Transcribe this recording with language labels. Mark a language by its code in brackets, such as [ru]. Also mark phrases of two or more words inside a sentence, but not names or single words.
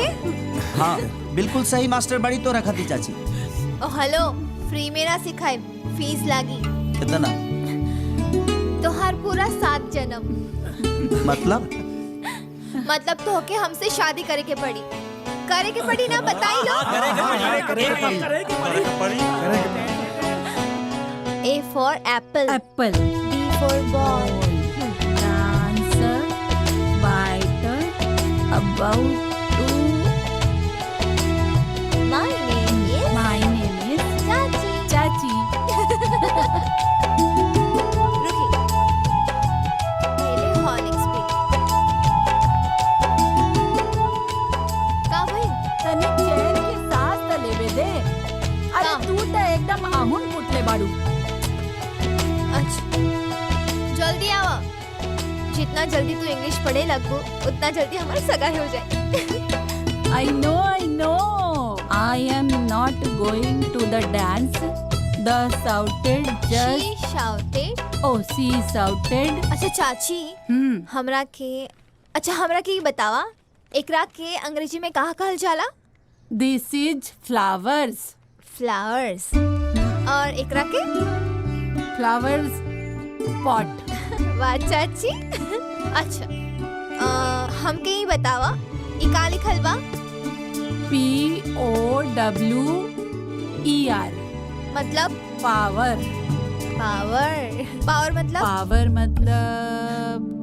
[bho] हाँ बिल्कुल सही मास्टर बड़ी तो रखा थी चाची। ओ हेलो, फ्री में ना सिखाए, फीस लागी। कितना? तोहार पूरा 7 जन्म। मतलब तो होके हमसे शादी करे के पड़ी ना, बताई लो। [en] A for apple. apple, B for ball. dancer, biter, about to, My name is my name is [bho] चाची। चाची। रुकी, पहले हॉर्लिक्स पी। का भाई? तने चैन के साथ त लेवे दे। अरे हाँ। तू तो एकदम आहुन पुटले बाड़ू। अच्छा, जल्दी आवा। जितना जल्दी तू इंग्लिश पढ़े लगो उतना जल्दी हमारी सगाई हो जाए। [en] I know. I am not going to the dance. The shouted just. She shouted. Oh, she shouted. [bho] अच्छा चाची, हमरा के ये बतावा, एकरा के अंग्रेजी में कहा कहल जाला? [en] This is flowers. [bho] फ्लावर्स। और एकरा के? [en] Flowers pot. [bho] वाह चाची। अच्छा, हमके ये बतावा, ई का लिखल बा? POWER. मतलब पावर। पावर मतलब? पावर मतलब